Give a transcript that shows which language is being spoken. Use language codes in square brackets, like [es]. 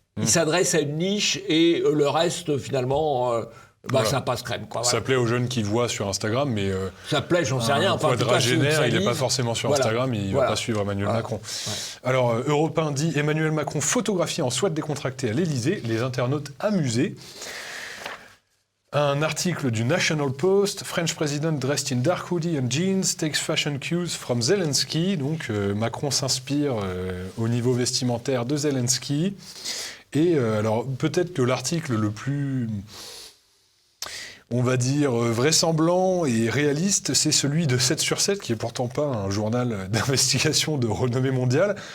[fr] Il s'adresse à une niche et le reste, finalement... Voilà. Ça passe crème, quoi. Ça plaît aux jeunes qui voient sur Instagram, mais ça plaît, j'en sais rien. Enfin, quadragénaire, il n'est pas forcément sur Instagram, il ne va pas suivre Emmanuel Macron. Ouais. Alors, Europe 1 dit Emmanuel Macron photographié en sweat décontracté à l'Élysée, les internautes amusés. Un article du [en] National Post, French President dressed in dark hoodie and jeans takes fashion cues from Zelensky. [fr] Donc, Macron s'inspire au niveau vestimentaire de Zelensky. Et alors, peut-être que l'article le plus... on va dire, vraisemblant et réaliste, c'est celui de 7 sur 7, qui est pourtant pas un journal d'investigation de renommée mondiale.